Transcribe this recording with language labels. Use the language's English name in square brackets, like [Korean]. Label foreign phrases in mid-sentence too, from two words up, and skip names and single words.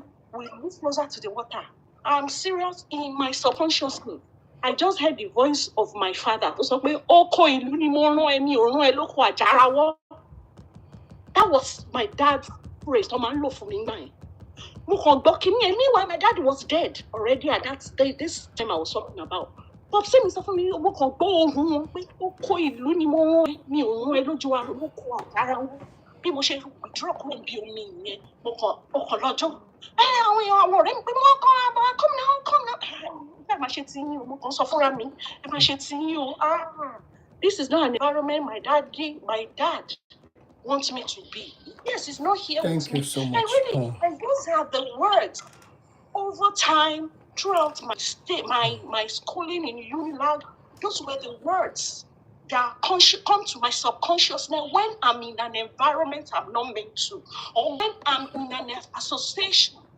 [English] We move closer to the water. I'm serious, in my subconscious mind, I just heard the voice of my father. That was my dad's phrase. Meanwhile, my dad was dead already at that day. This time I was talking about. But say me for me, [Yoruba] bí mo ṣe withdraw kúrò bí omi yẹn mo kàn lọ́jọ́ àwọn ọ̀rẹ́ mi pé mo kàn [English] come now [Yoruba] ẹ máa ṣe ti yín o mo kàn sọ fúnra mi ẹ máa ṣe ti yín o [English] this is not an environment my dad wants me to be. Yes, he's not here with me. Thank you so much. And really, and those are the words over time throughout my stay, my schooling in Unilag. Those were the words that come to my subconscious now when I'm in an environment I'm not meant to, or when I'm in an association.